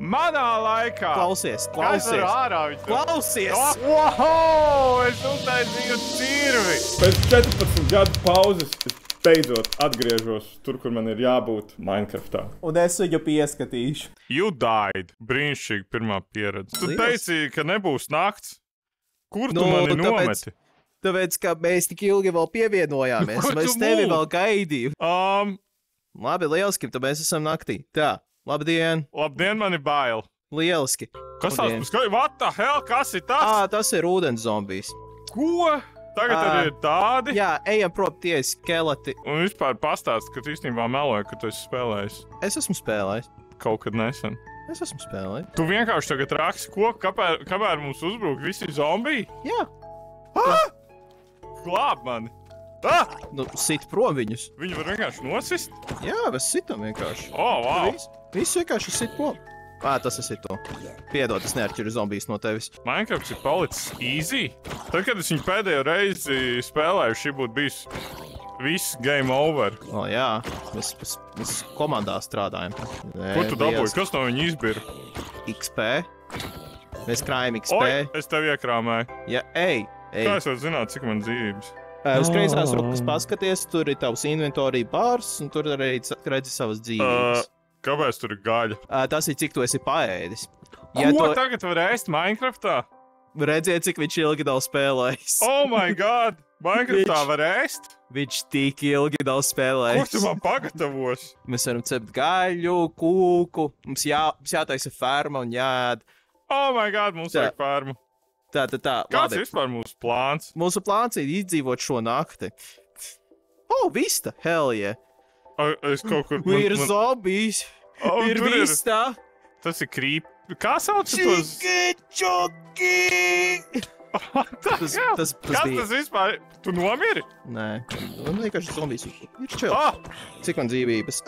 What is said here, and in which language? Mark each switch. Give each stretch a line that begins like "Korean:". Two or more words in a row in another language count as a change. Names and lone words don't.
Latvian: manā laikā! Klausies! Kas tur ārā viņš? Klausies! Wow! Es uztaisīju cirvi! Pēc 14 gadu pauzes es beidzot atgriežos tur, kur man ir jābūt Minecraftā. Un es viņu pieskatīšu.
English: You died.
Latvian: Brīnišķīgi pirmā pieredze. Tu teici, ka nebūs nakts. Kur tu mani nometi? Tāpēc, ka mēs tik ilgi vēl pievienojāmies. Mēs tevi vēl gaidīju. Labi, lieliski, tad mēs esam naktī. Tā, labdien. Labdien, man ir bail. Lieliski. Kas tas?
English: What the hell?
Latvian: Kas ir tas? Tas ir ūdens zombijs. Ko? Tagad arī ir tādi? Jā, ejam prom tie skeleti. Un vispār pastāst, ka tu īstenībā meloji, ka tu esi spēlējis. Es esmu spēlējis. Kaut kad nesen. Es esmu spēlējis. Tu vienkārši tagad raksti koku, kamēr mums uzbruk visi zombiji? Jā. Glāb mani. Nu, sit prom viņus. Viņi var vienkārši nosist? Jā, mēs sitam vienkārši. Wow. Viss vienkārši sit prom. Tas esi tu. Piedod, es neatšķiru zombijus no tevis. Minecraft ir palicis easy. Tad, kad es viņu pēdējo reizi spēlēju, šī būtu bijis viss
English: game over.
Latvian: Jā, mēs komandā strādājam. Ko tu dabūji? Kas no viņa izbira? XP. Mēs krājam XP. Oi, es tev iekrāmēju. Jā, ej. Kā es varu zināt, cik man dzīvības? Uz kreisās rokas paskaties, tur ir tavs inventorija bārs, un tur arī redzi savas dzīvības. Kāpēc tur ir gaļa? Tas ir, cik tu esi paēdis. Ko tagad var ēst Minecraftā? Redziet, cik viņš ilgi nav spēlējis.
English: Oh my god!
Latvian: Minecraftā var ēst? Viņš tik ilgi nav spēlējis. Ko tu man pagatavos? Mēs varam cept gaļu, kūku, mums jātaisa ferma un jāēd.
English: Oh my god,
Latvian: mums vajag fermu. Tā. Kāds ir vispār mūsu plāns? Mūsu plāns ir izdzīvot šo nakti. Vista,
English: hell yeah.
Latvian: Es kaut kur... Ir zombijs. Ir vista. Tas ir krīp. Kā sauc tos? Čiki! Tas Kas tas vispār? Tu nomiri? Nē. Man vienkārši zombijs. Ir čel. Cik man dzīvības?